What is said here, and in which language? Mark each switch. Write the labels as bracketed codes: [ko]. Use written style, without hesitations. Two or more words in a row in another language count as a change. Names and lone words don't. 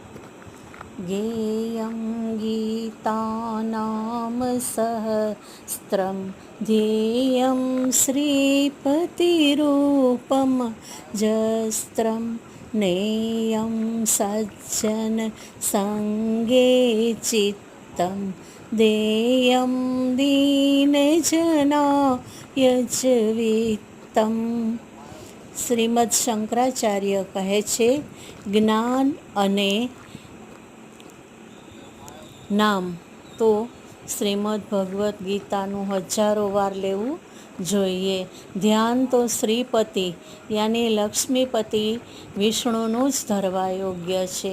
[sa] गेयं गीतानां सहस्रं ध्येयं श्रीपतिरूपं जस्त्रं नेयं सज्जनसङ्गे चित्तं देयं दीनजनाय च वित्तम्। [gu] શ્રીમદ શંકરાચાર્ય કહે છે, જ્ઞાન અને નામ તો શ્રીમદ ભગવદ્ ગીતાનું હજારો વાર લેવું જોઈએ. ધ્યાન તો શ્રીપતિ યાની લક્ષ્મીપતિ વિષ્ણુનું જ ધરવા યોગ્ય છે.